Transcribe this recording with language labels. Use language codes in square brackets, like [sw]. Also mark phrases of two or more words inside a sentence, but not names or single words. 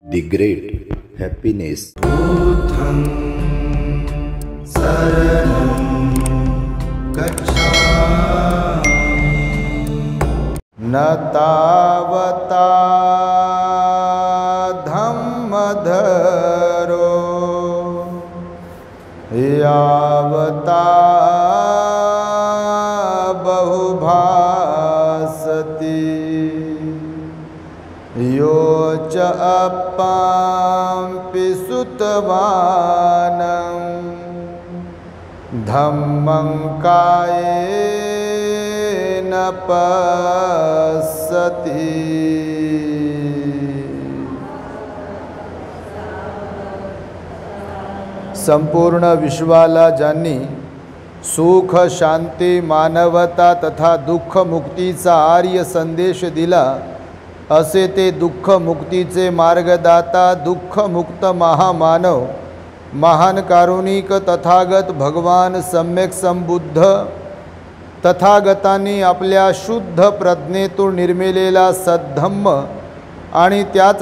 [en] The Great Happiness. [pi] बुद्धं शरणं गच्छामि न तावता धम्मधरो यावता बहुभासति यो च अप्पाम्पि सुतवानं धम्मं कायेन पश्यति। [mr] संपूर्ण विश्वाला ज्यांनी सुख, शांती, मानवता तथा दुःख मुक्तीचा आर्य संदेश दिला, असे ते दुःख मुक्तीचे मार्गदाता, दुःख मुक्त महामानव, महान कारुणिक तथागत भगवान सम्यक संबुद्ध तथागतांनी आपल्या शुद्ध प्रज्ञेतून निर्मिलेला सद्धम्म आणि त्याच